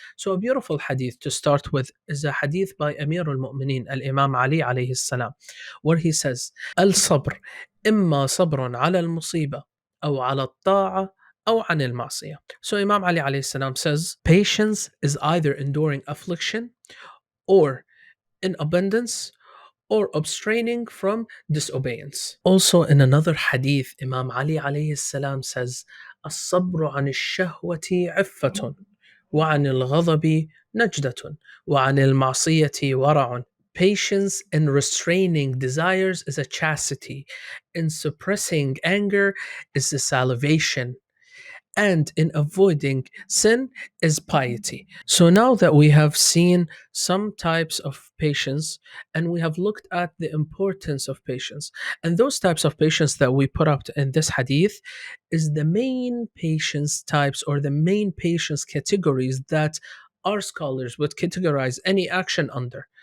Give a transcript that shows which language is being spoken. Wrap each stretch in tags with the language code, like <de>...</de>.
<en>So a beautiful hadith to start with is a hadith by Amir al-Mu'mineen, al-Imam Ali alayhi salam, where he says,</en> <ar>Al-sabr, imma sabrun ala al-musiba, aw ala al-ta'a, أو عن المعصية.</ar> <en>So Imam Ali alayhi salam says, patience is either enduring affliction or in abundance or abstraining from disobedience. Also in another hadith, Imam Ali alayhi salam says,</en> <ar>الصبر عن الشهوة عفة وعن الغضب نجدة وعن المعصية ورع.</ar> <en>Patience in restraining desires is a chastity. In suppressing anger is a salvation. And in avoiding sin is piety. So now that we have seen some types of patience and we have looked at the importance of patience, and those types of patience that we put up in this hadith is the main patience types or the main patience categories that our scholars would categorize any action under.</en>